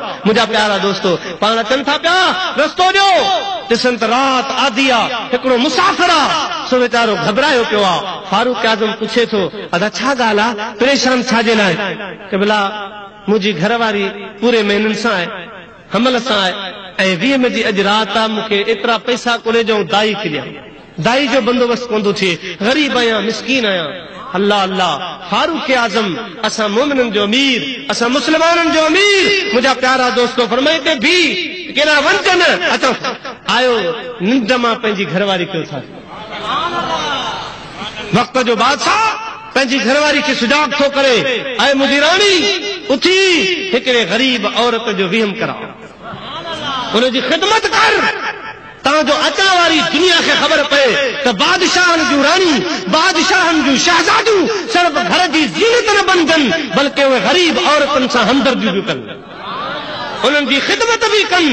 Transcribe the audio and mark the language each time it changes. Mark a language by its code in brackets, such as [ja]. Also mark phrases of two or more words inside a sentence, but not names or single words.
[sd] मुंहिंजा प्यारा दोस्तो पाण अचनि था पिया रस्तो ॾियो ॾिसनि त राति आधी आहे हिकिड़ो मुसाफ़िर आहे सो वीचारो घबरायो पियो आहे। फारूक आज़म पुछे थो अदा छा ॻाल्हि आहे परेशान छाजे लाइ। क़िबला मुंहिंजी घरवारी पूरे महीननि सां आहे हमल सां आहे ऐं 20 जी अॼु राति आहे मूंखे एतिरा पैसा कोन्हे जो दाई किलिया दाई जो बंदोबस्त कोन थिए, गरीब आहियां, मिसकीन आहियां। अल्लाह अल्लाह, फारूक आज़म असां मोमिननि जो अमीर, असां मुस्लमाननि जो अमीर, मुंहिंजा प्यारा दोस्तो फरमाए ते भी केड़ा वंचन अचो आयो निंड मां पंहिंजी घरवारी कयो था। वक्त जो बादशाह पंहिंजी घरवारी खे सुजाग थो करे, ऐं मुंहिंजी राणी उथी हिकिड़े गरीब औरत जो विहम करा, उनजी ख़िदमत कर, ताजो अचण वारी दुनिया खे ख़बर पए त बादशाहनि जूं राणी, बादशाहनि जूं शहज़ादियूं सिर्फ़ घर जी ज़ीनत न बणजनि, बल्कि उहे गरीब औरतुनि सां हमदर्दियूं बि कनि, उन्हनि जी ख़िदमत बि कनि।